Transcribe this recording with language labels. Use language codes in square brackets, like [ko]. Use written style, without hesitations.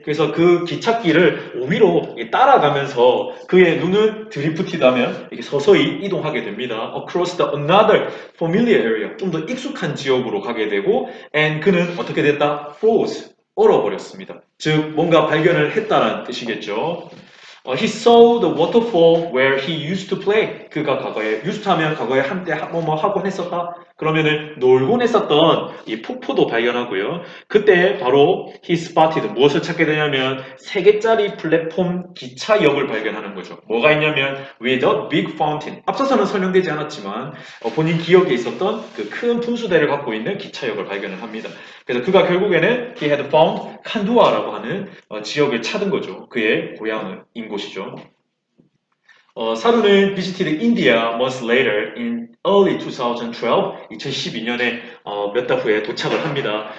[ko] 그래서 그 기찻길을 위로 따라가면서 그의 눈은 드리프티다면 이렇게 서서히 이동하게 됩니다. [en] Across the another familiar area, [ko] 좀 더 익숙한 지역으로 가게 되고, and 그는 어떻게 됐다? Froze, 얼어버렸습니다. 즉 뭔가 발견을 했다는 뜻이겠죠. [en] He saw the waterfall where he used to play. [ko] 그가 과거에 used to 하면 과거에 한때 뭐뭐 하곤 했었다. 그러면은 놀곤 했었던 이 폭포도 발견하고요. 그때 바로 [en] he spotted [ko] 무엇을 찾게 되냐면 3개짜리 플랫폼 기차역을 발견하는 거죠. 뭐가 있냐면 [en] with a big fountain. [ko] 앞서서는 설명되지 않았지만 본인 기억에 있었던 그 큰 분수대를 갖고 있는 기차역을 발견을 합니다. 그래서 그가 결국에는 [en] he had found [ko] 칸두아라고 하는 지역을 찾은 거죠. 그의 고향인 곳이죠. [en] 사루는 visited India months later in early 2012, [ko] 2012년에 몇 달 후에 도착을 합니다.